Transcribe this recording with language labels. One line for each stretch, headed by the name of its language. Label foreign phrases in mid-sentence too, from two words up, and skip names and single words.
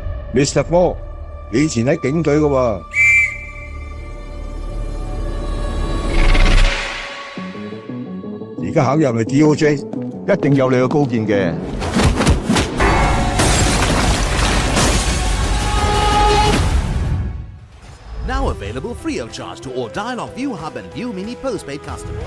Cantonese: Mr. 哥，你以前喺警隊嘅喎。而家考入嚟 DOJ，一定有你嘅高見嘅。
English: Now available free of charge to all Dialog ViU Hub and ViU Mini postpaid customers.